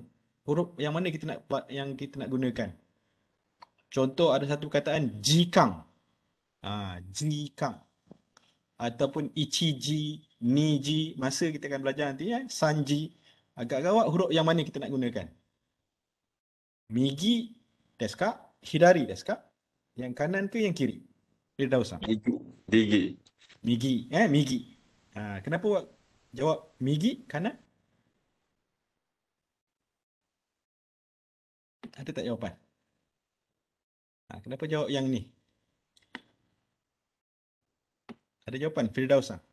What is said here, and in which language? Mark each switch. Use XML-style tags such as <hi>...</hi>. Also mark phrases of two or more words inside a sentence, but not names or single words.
<ms>Huruf yang mana kita nak gunakan? Contoh ada satu perkataan jikang.</ms> <ja>Jikang. Ataupun ichiji, niji.</ja> <ms>Masa kita akan belajar nanti sanji. Agak-agak awak huruf yang mana kita nak gunakan?</ms> <ja>Migi desu ka? Hidari desu ka?</ja> <ms>Yang kanan ke yang kiri? Firdaus.</ms> <ja>Digi. Migi. Migi.</ja> <ms>Kenapa awak jawab migi kanan? Ada tak jawapan? Kenapa jawab yang ni? Ada jawapan Firdaus?</ms>